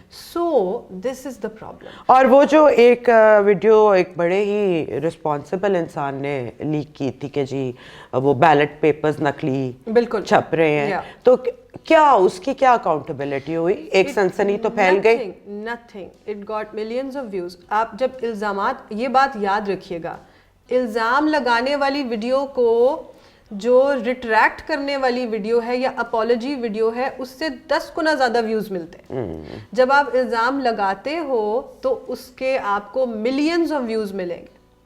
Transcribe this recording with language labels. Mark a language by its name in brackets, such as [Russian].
[English] So this is the problem. [Urdu] اور وہ جو ایک ویڈیو ایک بڑے ہی رسپانسبل انسان نے لیک کی تھی کہ جی وہ بیلٹ پیپرز نقلی بالکل چھپ رہے ہیں, تو کیا اس کی کیا اکاؤنٹیبلٹی ہوئی؟ ایک سنسنی تو پھیل گئی. [English] nothing, it got millions of views. [Urdu] آپ جب الزامات, یہ بات یاد رکھیے گا, الزام لگانے والی ویڈیو کو جو ریٹریکٹ کرنے والی ویڈیو ہے یا اپولوجی ویڈیو ہے, اس سے 10 گنا زیادہ ویوز ملتے ہیں. جب آپ الزام لگاتے ہو تو اس کے آپ کو [English] millions of views [Urdu] ملیں گے.